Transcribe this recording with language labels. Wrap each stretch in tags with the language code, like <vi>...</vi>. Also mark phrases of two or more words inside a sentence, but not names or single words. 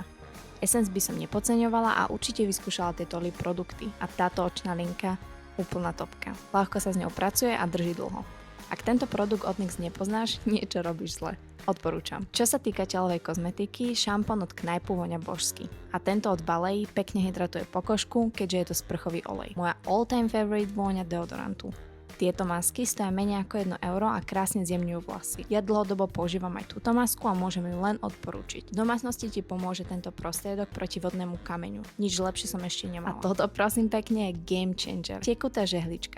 <sk>Essence by som nepodceňovala a určite vyskúšala tieto lip produkty a táto očná linka úplná topka. Ľahko sa s ňou pracuje a drží dlho. Ak tento produkt od NYX nepoznáš, niečo robíš zle. Odporúčam. Čo sa týka telovej kozmetiky, šampón od Knajpu voňa božsky. A tento od Balei pekne hydratuje pokožku, keďže je to sprchový olej. Moja</sk> <en>all-time favorite</en> <sk>vôňa deodorantu. Tieto masky stoja menej ako 1 euro a krásne zjemňujú vlasy. Ja dlhodobo používam aj túto masku a môžem ju len odporúčiť. V domácnosti ti pomôže tento prostriedok proti vodnému kameňu. Nič lepšie som ešte nemala. A toto prosím pekne je</sk> <en>game changer.</en> <sk>Tekutá žehlička.</sk>